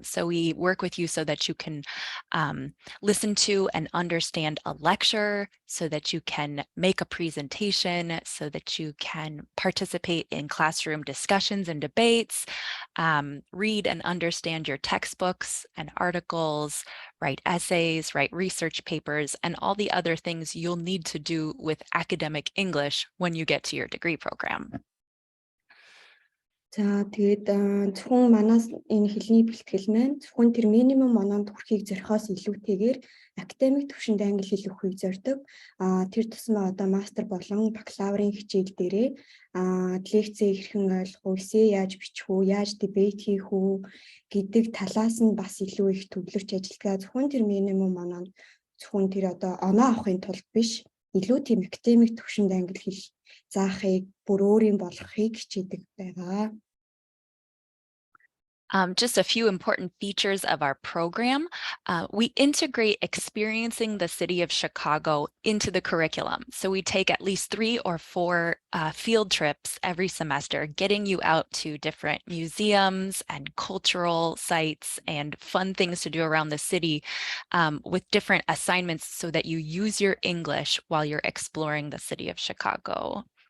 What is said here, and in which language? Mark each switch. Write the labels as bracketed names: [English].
[English] So we work with you so that you can listen to and understand a lecture, so that you can make a presentation, so that you can participate in classroom discussions and debates, read and understand your textbooks and articles, write essays, write research papers, and all the other things you'll need to do with academic English when you get to your degree program. [Mongolian] За тэгээд зөвхөн манаас энэ хэлний бэлтгэл маань зөвхөн тэр минимум оноонд хүрэхийг зорихоос илүүтэйгээр академик түвшинд англи хэл өгөхийг зорддог. Тэр тусмаа одоо мастер болон бакалаврын хичээл дээрээ лекцээ хэрхэн ойлгох уу, эссе яаж бичих үү, яаж дебет хийх үү гэдэг талаас нь бас илүү их төвлөрч ажиллагаа. Зөвхөн тэр минимум оноонд зөвхөн тэр одоо оноо авахын тулд биш, илүү тийм академик түвшинд англи хэл заахыг бүр өөрийн болгохыг хичээдэг байгаа. [English] Just a few important features of our program. We integrate experiencing the city of Chicago into the curriculum. So we take at least 3 or 4 field trips every semester, getting you out to different museums and cultural sites and fun things to do around the city with different assignments so that you use your English while you're exploring the city of Chicago.